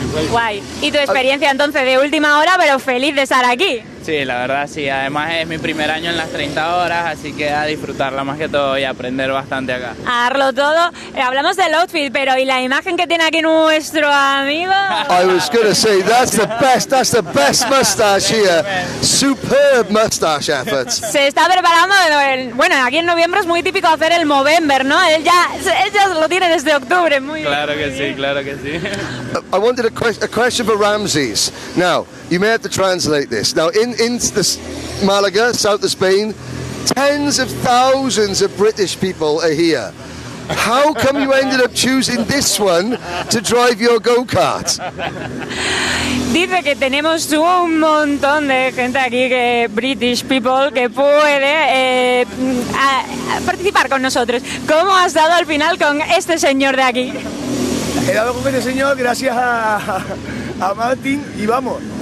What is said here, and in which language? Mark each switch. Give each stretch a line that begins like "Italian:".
Spanish: Guay. ¿Y tu experiencia entonces de última hora, pero feliz de estar aquí? Sí, la verdad sí, además es mi primer año en las 30 horas, así que a disfrutarla más que todo y aprender bastante acá. A darlo todo. Hablamos del outfit, pero ¿y la imagen que tiene aquí nuestro amigo?
English: I was going to say, that's the best mustache here. Superb mustache efforts.
Spanish: Se está preparando, bueno, aquí en noviembre es muy típico hacer el Movember, ¿no? Él ya lo tiene desde octubre, muy bien. Claro que sí.
English: I wanted a question for Ramses. Now, you may have to translate this. Now, in Malaga, south of Spain, tens of thousands of British people are here. How come you ended up choosing this one to drive your go-kart?
Spanish: Dice que tenemos un montón de gente aquí,
English: British people,
Spanish: que puede participar con nosotros. ¿Cómo has dado al final con este señor de aquí? He dado con este señor gracias a Martin y vamos.